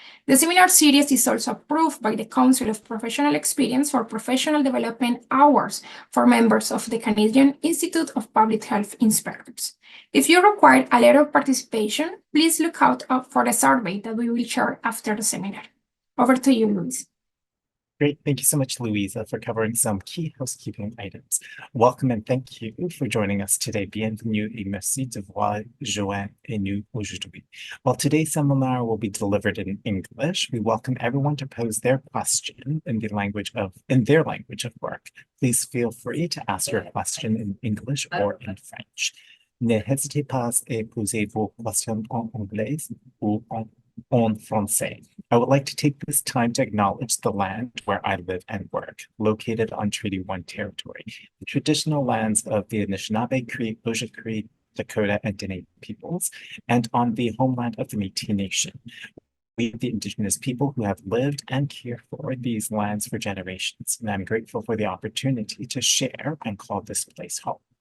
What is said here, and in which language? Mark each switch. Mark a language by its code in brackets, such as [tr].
[en] The seminar series is also approved by the Council of Professional Experience for Professional Development Hours for members of the Canadian Institute of Public Health Inspectors. If you require a letter of participation, please look out for the survey that we will share after the seminar. Over to you, Luis. Great. Thank you so much, Louisa, for covering some key housekeeping items. Welcome and thank you for joining us today. [fr] Bienvenue et merci de vous joindre à nous aujourd'hui. [en] While today's seminar will be delivered in English, we welcome everyone to pose their question in their language of work. Please feel free to ask your question in English or in French. [fr] Ne hésitez pas à poser vos questions en anglais ou en français. [en] I would like to take this time to acknowledge the land where I live and work, located on Treaty 1 territory, the traditional lands of the Anishinaabe, Cree, Ojibwe, Dakota, and Dene peoples, and on the homeland of the Métis Nation. We, the Indigenous people who have lived and cared for these lands for generations, and I'm grateful for the opportunity to share and call this place home.